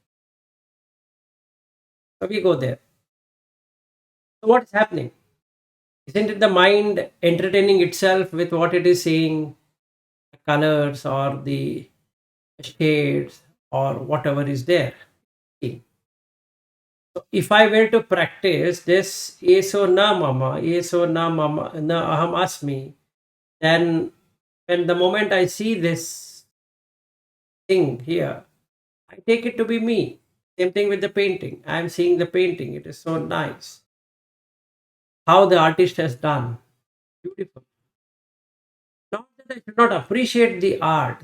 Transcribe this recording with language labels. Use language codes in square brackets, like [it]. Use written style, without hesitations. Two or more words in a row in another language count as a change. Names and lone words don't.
[en] So we go there. So what is happening? Isn't it the mind entertaining itself with what it is seeing, the colors or the shades or whatever is there? See, so if I were to practice this [sa] एषो न मम, एषो न मम, न अहम् अस्मि, [en] then when the moment I see this thing here, I take it to be me. Same thing with the painting. I am seeing the painting. It is so nice. How the artist has done. Beautiful. Not that I should not appreciate the art.